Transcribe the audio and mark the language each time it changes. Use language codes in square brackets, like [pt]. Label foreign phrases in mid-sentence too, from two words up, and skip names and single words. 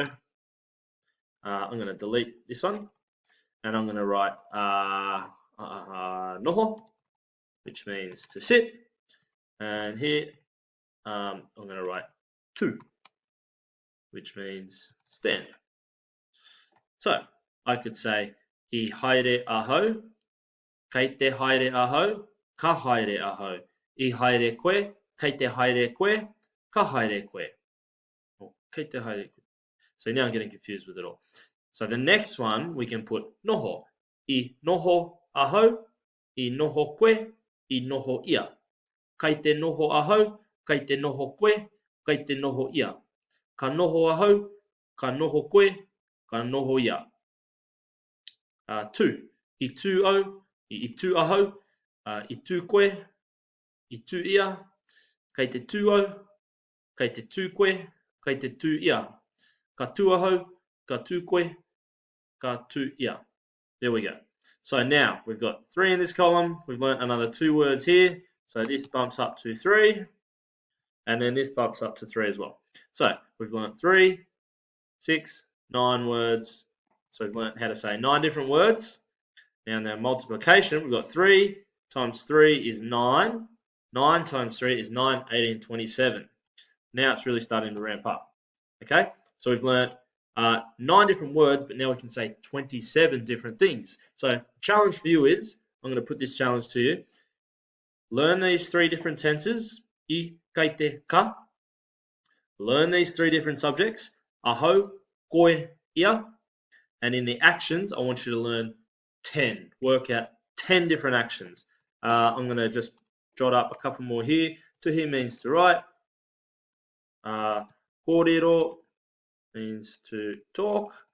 [en] I'm going to delete this one, and I'm going to write noho, which means to sit. And here I'm going to write tu, which means stand. So I could say [mi] I haere aho, kei te haere aho, ka haere aho, I haere koe, kei te haere koe, ka haere koe. Or kei te haere koe. [en] So now I'm getting confused with it all. So the next one we can put noho. [mi] I noho aho, I noho koe, I noho ia. Kei te noho aho, kei te noho koe, kei te noho ia. Ka noho aho, ka noho koe, ka noho ia. Tu. I tu au, I tu aho, I tu koe, I tu ia. Kei te tu au, kei te tu koe, kei te tu ia. Ka tu aho, ka tu koe, ka tu ia. [en] There we go. So now we've got 3 in this column. We've learnt another 2 words here. So this bumps up to 3. And then this bumps up to 3 as well. So we've learnt 3, 6, 9 words. So we've learnt how to say 9 different words. Now in our multiplication, we've got 3 times 3 is 9. 9 times 3 is 9, 18, 27. Now it's really starting to ramp up. Okay, so we've learnt 9 different words, but now we can say 27 different things. So the challenge for you is, I'm going to put this challenge to you. Learn these 3 different tenses. [mi] I, kei te, ka. [en] Learn these 3 different subjects. [mi] Aho, koe, ia. [en] And in the actions, I want you to learn 10. Work out 10 different actions. I'm going to just jot up a couple more here. To hear means to write. Kōrero means to talk.